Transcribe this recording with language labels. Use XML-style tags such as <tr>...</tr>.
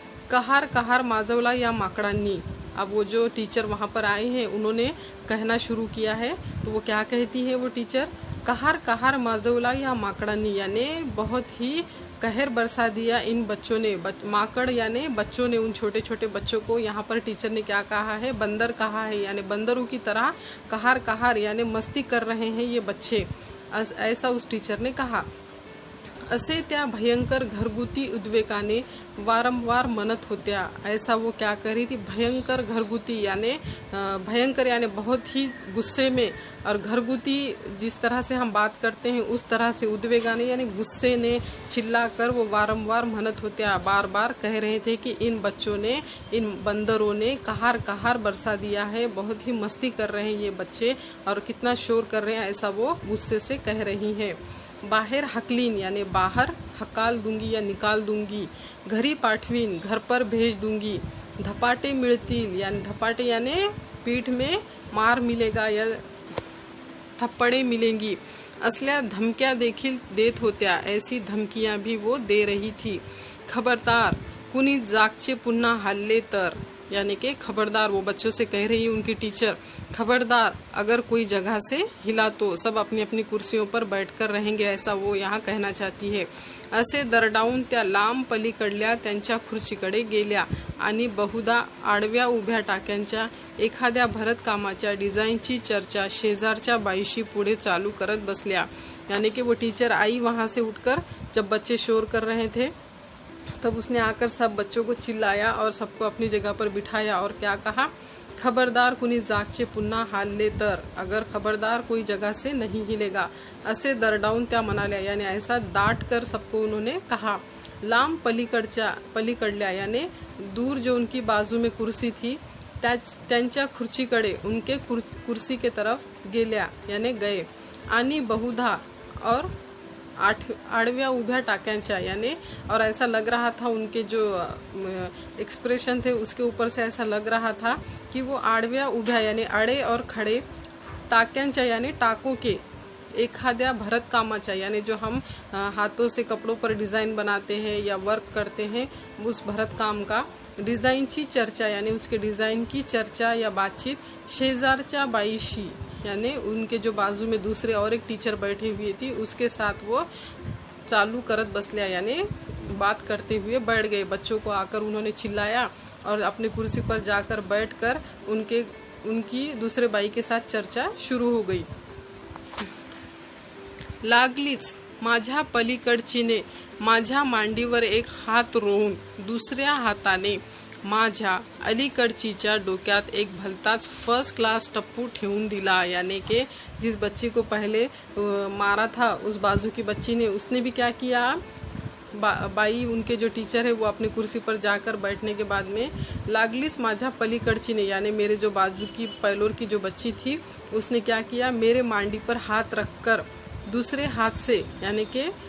<mr>कहार कहार माजवला या माकड़ांनी,</mr> <hi>अब वो जो टीचर वहाँ पर आए हैं उन्होंने कहना शुरू किया है, तो वो क्या कहती है वो टीचर, कहार कहार माजवला या माकड़ांनी, यानी बहुत ही कहर बरसा दिया इन बच्चों ने। माकड़ यानी बच्चों ने, उन छोटे छोटे बच्चों को यहाँ पर टीचर ने क्या कहा है, बंदर कहा है, यानी बंदरों की तरह कहार कहार यानी मस्ती कर रहे हैं ये बच्चे, ऐसा उस टीचर ने कहा।</hi> <mr>असे त्या भयंकर घरगुती उद्वेगाने वारंवार म्हणत होत्या।</mr> <hi>ऐसा वो क्या कर रही थी, भयंकर घरगुती यानी भयंकर यानी बहुत ही गुस्से में, और घरगुती जिस तरह से हम बात करते हैं उस तरह से उद्वेगाने यानी गुस्से ने चिल्लाकर वो</hi> <mr>वारंवार म्हणत होत्या,</mr> <hi>बार बार कह रहे थे कि इन बच्चों ने, इन बंदरों ने कहार कहार बरसा दिया है, बहुत ही मस्ती कर रहे हैं ये बच्चे और कितना शोर कर रहे हैं, ऐसा वो गुस्से से कह रही हैं। बाहेर हकलीन यानी बाहर, हकाल दूंगी या निकाल दूंगी,</hi> <mr>घरी पाठवीन</mr> <hi>घर पर भेज दूंगी, धपाटे मिळतील यानी धपाटे यानी पीठ में मार मिलेगा या थप्पड़े मिलेंगी,</hi> <mr>असल्या धमक्या देखील देत होत्या,</mr> <hi>ऐसी धमकियां भी वो दे रही थी।</hi> <mr>खबरदार कुणी जागचे पुन्हा हल्ले तर,</mr> <hi>यानी कि खबरदार, वो बच्चों से कह रही है उनकी टीचर, खबरदार अगर कोई जगह से हिला तो सब अपनी अपनी कुर्सियों पर बैठकर रहेंगे, ऐसा वो यहाँ कहना चाहती है।</hi> <mr>असे दरडावून त्या लांब पलीकडल्या त्यांच्या खुर्चीकडे गेल्या आणि बहुधा आडव्या उभ्या टाक्यांच्या एखाद्या भरतकामाच्या डिझाईनची चर्चा शेजारच्या बाईशी पुढे चालू करत बसल्या।</mr> <hi>यानी कि वो टीचर आई वहाँ से उठकर, जब बच्चे शोर कर रहे थे तब उसने आकर सब बच्चों को चिल्लाया और सबको अपनी जगह पर बिठाया और क्या कहा,</hi> <mr>खबरदार कुणी जागचे पुन्हा हालले तर,</mr> <hi>अगर खबरदार कोई जगह से नहीं हिलेगा।</hi> <mr>असे दरडावून त्या म्हणाल्या</mr> <hi>यानी ऐसा डांट कर सबको उन्होंने कहा।</hi> <mr>लांब पलीकडल्या</mr> <hi>यानी दूर जो उनकी बाजू में कुर्सी थी</hi> <mr>त्यांच्या खुर्चीकडे,</mr> <hi>उनके कुर्सी के तरफ गेल्या यानी गए, आणि बहुधा और</hi> <mr>आड़व्या उभ्या टाक्यांच्या</mr> <hi>यानी, और ऐसा लग रहा था उनके जो एक्सप्रेशन थे उसके ऊपर से ऐसा लग रहा था कि वो आड़व्या उभ्या यानी अड़े और खड़े, टाक्यांच्या यानी टाकों के, एखाद्या भरत कामाच्या यानी जो हम हाथों से कपड़ों पर डिज़ाइन बनाते हैं या वर्क करते हैं, उस भरत काम का डिज़ाइनची चर्चा यानी उसके डिज़ाइन की चर्चा या बातचीत,</hi> <mr>शेजारच्या बाईशी</mr> <hi>यानी उनके जो बाजू में दूसरे और एक टीचर बैठे हुए थी उसके साथ वो</hi> <mr>चालू करत बसल्या</mr> <hi>यानी बात करते हुए बैठ गए। बच्चों को आकर उन्होंने चिल्लाया और अपनी कुर्सी पर जाकर बैठकर उनकी दूसरे बाई के साथ चर्चा शुरू हो गई।</hi> <mr>लागलीच माझ्या पलीकडचीने माझ्या मांडीवर एक हात रोवून दुसऱ्या हाताने माझ्या अलीकडचीच्या डोक्यात एक भलताच फर्स्ट क्लास टप्पू ठेवून दिला।</mr> <hi>यानी कि जिस बच्ची को पहले मारा था उस बाजू की बच्ची ने, उसने भी क्या किया, बाई उनके जो टीचर है वो अपनी कुर्सी पर जाकर बैठने के बाद में</hi> <mr>लागलीस माझ्या पलीकडची ने</mr> <hi>यानी मेरे जो बाजू की पैलोर की जो बच्ची थी उसने क्या किया, मेरे मांडी पर हाथ रखकर दूसरे हाथ से, यानी कि</hi>